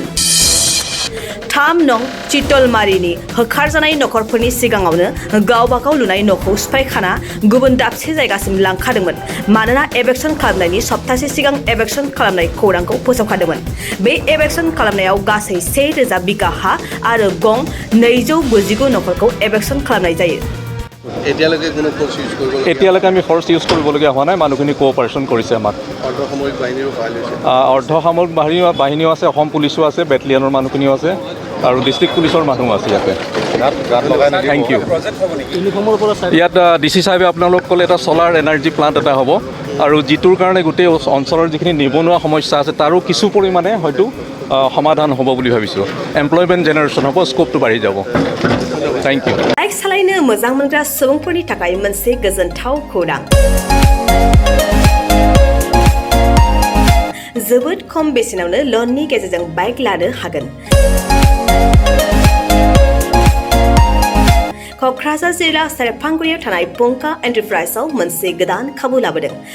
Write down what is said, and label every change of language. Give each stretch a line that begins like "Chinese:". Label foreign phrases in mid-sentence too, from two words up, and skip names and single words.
Bodo: 3 नं शीतलमारीनि होखारजानाय नखरफोरनि सिगाङावनो गावबागाव लुनाय न'खौ सिफायखाना गुबुन दाबसे जायगासिम लांखादोंमोन मानोना एवेक्शन खालामनायनि सप्तासे सिगां एवेक्शन खालामनाय खौरांखौ फोसावखादोंमोन। बे एवेक्शन खालामनायाव गासै 1000 बिगा हा आरो गं 299 नखरखौ एवेक्शन खालामनाय जायो।
Assamese: এতিয়ালৈকে আমি
English: force use
Assamese: কৰিবলগীয়া হোৱা নাই, মানুহখিনি কোঅপাৰেশ্যন কৰিছে আমাক। অৰ্ধসামৰিক বাহিনীও আছে, অসম পুলিচো আছে, বেটেলিয়নৰ মানুহখিনিও আছে আৰু ডিষ্ট্ৰিক্ট পুলিচৰ মানুহো আছে ইয়াতে।
English: Thank you.
Assamese: ইয়াত DC সাহেবে আপোনালোক ক'লে এটা
English: solar energy plant
Assamese: এটা হ'ব আৰু যিটোৰ কাৰণে গোটেই অঞ্চলৰ যিখিনি নিবনুৱা সমস্যা আছে তাৰো কিছু পৰিমাণে হয়তো সমাধান হ'ব বুলি ভাবিছোঁ।
English: employment generation
Assamese: হ'ব, স্ক'পটো বাঢ়ি যাব।
English: Thank you.
Bodo: बाइक सालायनो मोजां मोनग्रा सुबुंफोरनि थाखाय मोनसे गोजोनथाव खौरां। जोबोद खम बेसेनावनो लननि गेजेरजों बाइक लानो हागोन। क'क्राझार जिल्ला सेरफांगुरियाव थानाय पंका एन्टारप्राइजआव मोनसे गोदान खाबु लाबोदों।